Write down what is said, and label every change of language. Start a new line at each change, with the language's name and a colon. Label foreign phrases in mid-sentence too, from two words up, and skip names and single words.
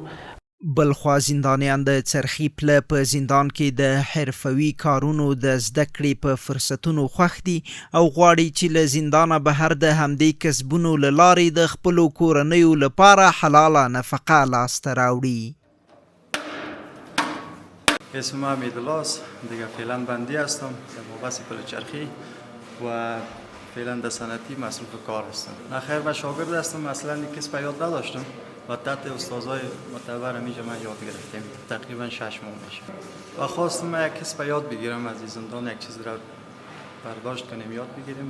Pashto: بلخوا زندانیان د څرخي پله په زندان کې د حرفوي کارونو د زده کړې په فرصتونو خوښ دي او غواړي چې له زندانه بهر د همدې کسبونو له لارې د خپلو کورنیو لپاره حلاله نفقه لاسته راوړي.
Persian: اسم من حمیدالله است، دیگه فعلا بندی هستم در مبحث پل چرخی و فعلا در صنعتی مصروف کار هستم. نه خیر و شاگرد هستم، اصلا کسب یاد نداشتم و تحت استادای معتبر اینجا من یاد گرفتم تقریبا 6 ماه میشه و خواستم یک کسب یاد بگیرم از این زندان، یک چیز را برداشت کنیم یاد بگیریم.